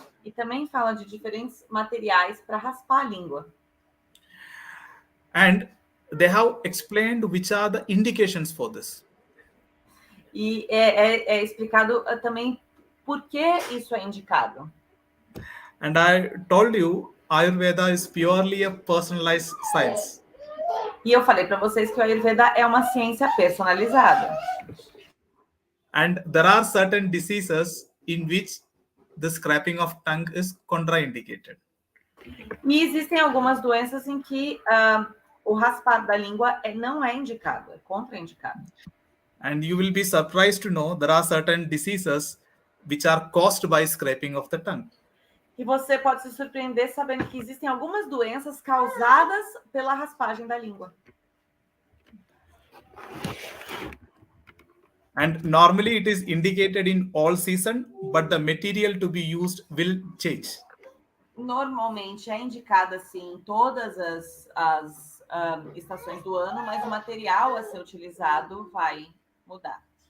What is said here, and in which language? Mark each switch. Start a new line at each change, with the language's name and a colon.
Portuguese: E também fala de diferentes materiais para raspar a língua.
English: And they have explained which are the indications for this.
Portuguese: E é explicado também por que isso é indicado.
English: And I told you, Ayurveda is purely a personalized science.
Portuguese: E eu falei para vocês que o Ayurveda é uma ciência personalizada.
English: And there are certain diseases in which the scraping of tongue is contraindicated.
Portuguese: E existem algumas doenças em que o raspar da língua não é indicado, é contraindicado.
English: And you will be surprised to know there are certain diseases which are caused by scraping of the tongue.
Portuguese: E você pode se surpreender sabendo que existem algumas doenças causadas pela raspagem da língua.
English: And normally it is indicated in all season, but the material to be used will change.
Portuguese: Normalmente é indicada assim em todas as estações do ano, mas o material a ser utilizado vai mudar.